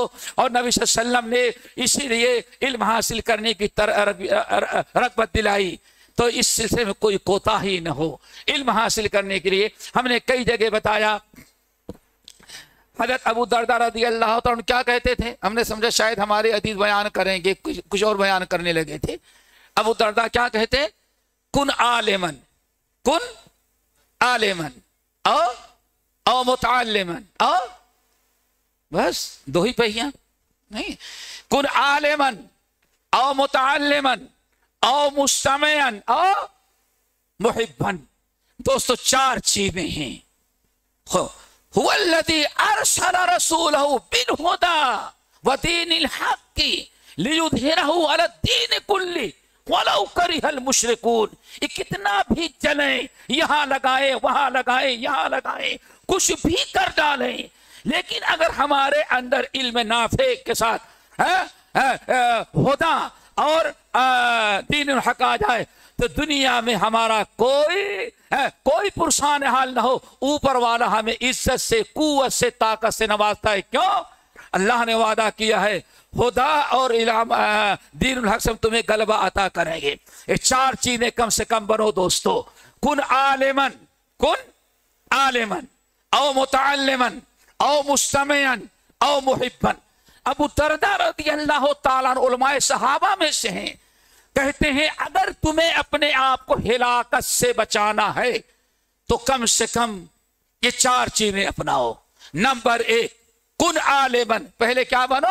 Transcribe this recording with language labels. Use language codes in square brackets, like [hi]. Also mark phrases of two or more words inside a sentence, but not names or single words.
[ur] اور نبی [ar] صلى الله عليه وسلم [ur] نے اسی لیے علم حاصل کرنے کی رغبت دلائی، تو اس سلسلے میں کوئی کوتاہی نہ ہو. علم حاصل کرنے کے لیے ہم نے کئی جگہ بتایا. حضرت ابو دردا [ar] رضي الله تعالى [ur] کیا کہتے تھے، ہم نے سمجھا شاید ہمارے حدیث بیان کریں گے، کچھ اور بیان کرنے لگے تھے. ابو دردا کیا کہتے? [ar] كن عالماً، كن عالماً أو متعلماً، أو [ur] بس دو ہی پہیا، نہیں, [ar] كن عالماً أو متعلماً أو مستمعاً أو محباً. [ur] دوستو چار چیزیں ہیں. [ar] هو الذي أرسل رسوله بالهدى ودين الحق ليظهره على الدين كله ولو كره المشركون. [ur] یہ کتنا بھی چلے، یہاں لگائے وہاں لگائے یہاں لگائے، کچھ بھی کر ڈالے، لیکن اگر ہمارے اندر علم نافع کے ساتھ ہدیٰ اور [ar] دين الحق [ur] آ جائے تو دنیا میں ہمارا کوئی پرسان حال نہ ہو. اوپر والا ہمیں عزت سے، قوت سے، طاقت سے نوازتا ہے. کیوں? اللہ نے وعدہ کیا ہے ہدیٰ اور [ar] دين الحق [ur] سے تمہیں غلبہ عطا کریں گے. یہ چار چیزیں کم سے کم بنو دوستو. [ar] كن عالماً أو متعلماً أو مستمعاً أو محباً. [ur] ابو دردا [ar] رضي الله تعالى عنه [ur] علمائے صحابہ میں سے ہیں. کہتے ہیں اگر تمہیں اپنے آپ کو ہلاکت سے بچانا ہے تو کم سے کم یہ چار چیزیں اپناؤ. نمبر ایک, [ar] كن عالماً, [ur] پہلے کیا بنو?